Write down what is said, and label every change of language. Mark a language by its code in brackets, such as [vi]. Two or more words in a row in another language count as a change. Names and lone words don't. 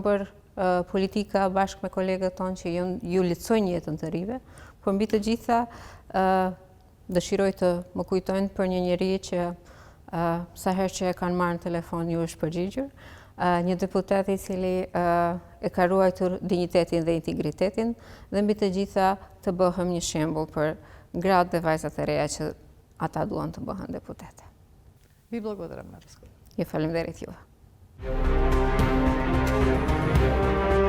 [sq] bërë politika bashkë me kolegët tonë që ju lehtësojnë jetën të rive, por mbi të gjitha dëshiroj të më kujtojnë për një njerëz që sa herë që e kanë marrë në telefon ju është përgjigjur, një deputet i cili e ka ruajtur dinjitetin dhe integritetin dhe mbi të gjitha të bëhem një shembull për gratë dhe vajzat e reja që ata duan të bëhen deputete. [mk] Vi благодарам на разговор. [sq] Ju faleminderit juve.